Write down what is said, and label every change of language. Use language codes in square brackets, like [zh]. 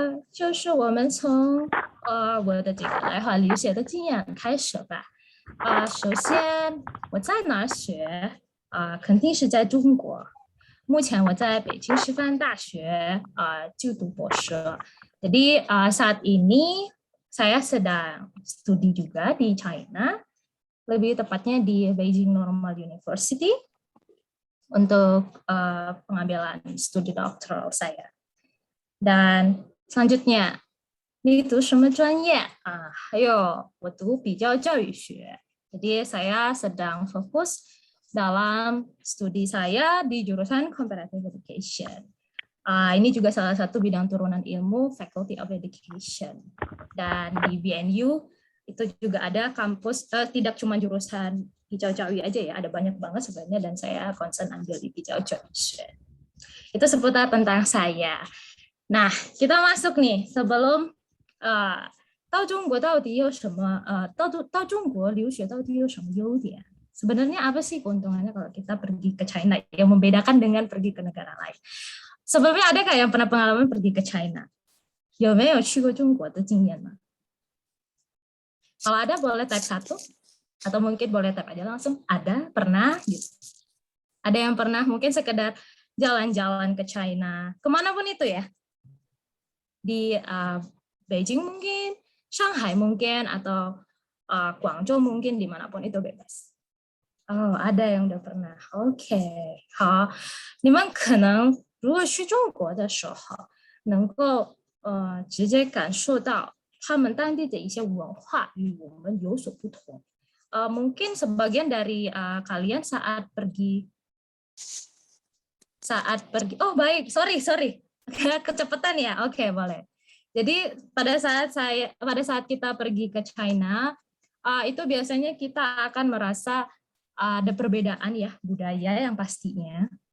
[zh] 就是我们从我的这个来华留学的经验开始吧。首先我在哪儿学？肯定是在中国。目前我在北京师范大学就读博士。 [id] Jadi saat ini saya sedang studi juga di China, lebih tepatnya di Beijing Normal University untuk pengambilan studi doktoral saya. Dan selanjutnya, [zh] 你读什么专业？还有我读比较教育学。 [id] Jadi saya sedang fokus dalam studi saya di jurusan comparative education. Ini juga salah satu bidang turunan ilmu Faculty of Education. Dan di BNU itu juga ada kampus, tidak cuma jurusan hijau cawi aja ya, ada banyak banget sebenarnya, dan saya concern ambil di hijau cawi. Itu seputar tentang saya. Nah, kita masuk nih sebelum [zh] 到中国到底有什么到中国留学到底有什么优点? [id] Sebenarnya apa sih keuntungannya kalau kita pergi ke China yang membedakan dengan pergi ke negara lain? Sebelumnya ada nggak yang pernah pengalaman pergi ke China? [zh] 有没有去过中国的经验呢? [id] Kalau ada boleh type 1 atau mungkin boleh type aja langsung. Ada, pernah gitu. Ada yang pernah mungkin sekedar jalan-jalan ke China, kemanapun itu ya. Di Beijing mungkin, Shanghai mungkin, atau Guangzhou mungkin, dimanapun itu bebas. Oh, ada yang udah pernah. [zh] Oke, 好，你们可能如果去中国的时候，能够直接感受到他们当地的一些文化与我们有所不同。 [id] Mungkin sebagian dari kalian saat pergi, oh baik, sorry, kecepatan ya, oke, boleh. Jadi pada saat kita pergi ke China, itu biasanya kita akan merasa ada perbedaan ya budaya yang pastinya.